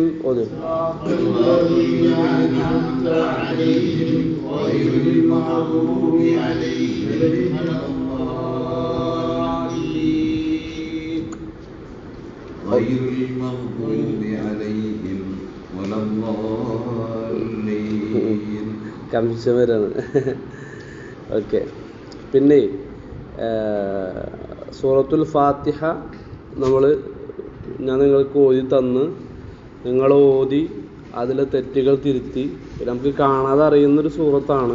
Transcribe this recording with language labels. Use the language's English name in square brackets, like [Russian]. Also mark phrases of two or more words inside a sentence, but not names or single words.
[Arabic] صراط الذين أنعمت عليهم غير المغضوب عليهم غير المغضوب عليهم ولا الضالين. കംശമരാണ്. [Malayalam] ഓക്കെ, പിന്നെ സൂറത്തുൽ ഫാത്തിഹ ഞാൻ നിങ്ങൾക്ക് ഓതി തന്ന് നിങ്ങൾ ഓതി അതിലെ തെറ്റുകൾ തിരുത്തി നമുക്ക് കാണാതെ അറിയുന്നൊരു സൂറത്താണ്.